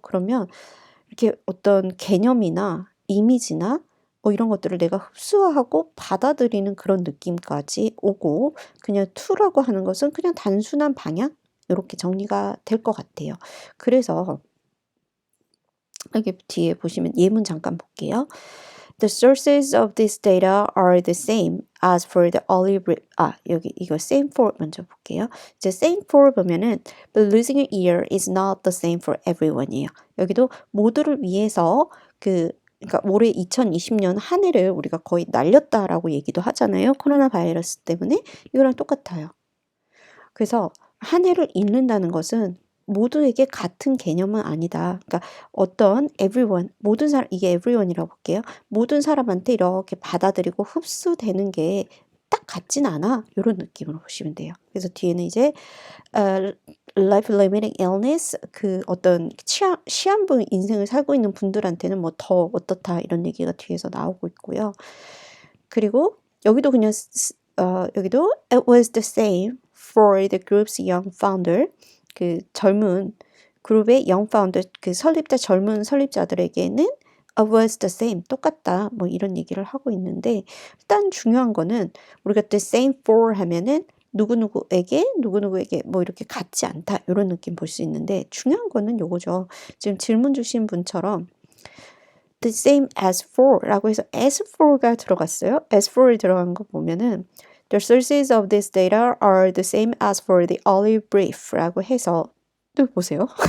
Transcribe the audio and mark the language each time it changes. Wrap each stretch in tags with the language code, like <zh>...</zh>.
<ko>그러면 이렇게 어떤 개념이나 이미지나 이런 것들을 내가 흡수하고 받아들이는 그런 느낌까지 오고 그냥 to라고 하는 것은 그냥 단순한 방향? 이렇게 정리가 될 것 같아요. 그래서 여기 뒤에 보시면 예문 잠깐 볼게요.</ko> <en>The sources of this data are the same as for the olive.</en> <ko>여기 이거 same for 먼저 볼게요. 이제 same for 보면은</ko> <en>but losing a ear is not the same for everyone이에요.</en> <ko>여기도 모두를 위해서 그러니까 올해 2020년 한 해를 우리가 거의 날렸다라고 얘기도 하잖아요. 코로나 바이러스 때문에 이거랑 똑같아요. 그래서 한 해를 잃는다는 것은 모두에게 같은 개념은 아니다. 그러니까 어떤 everyone, 모든 사람, 이게 everyone이라고 볼게요. 모든 사람한테 이렇게 받아들이고 흡수되는 게 딱 같진 않아. 이런 느낌으로 보시면 돼요. 그래서 뒤에는 이제 life limiting illness, 그 어떤 시한부 인생을 살고 있는 분들한테는 뭐 더 어떻다 이런 얘기가 뒤에서 나오고 있고요. 그리고 여기도 그냥 여기도</ko> <en>it was the same for the group's young founder.</en> <ko>그 젊은 그룹의 young founder, 그 젊은 설립자들에게는</ko> <en>it was the same,</en> <ko>똑같다. 뭐 이런 얘기를 하고 있는데 일단 중요한 거는 우리가 the same for 하면은 누구누구에게 뭐 이렇게 같지 않다. 이런 느낌 볼 수 있는데 중요한 거는 요거죠. 지금 질문 주신 분처럼</ko> <en>the same as for</en> <ko>라고 해서 as for가 들어갔어요. as for이 들어간 거 보면은</ko> <en>the sources of this data are the same as for the olive brief</en> <ko>라고 해서 또 보세요.</ko>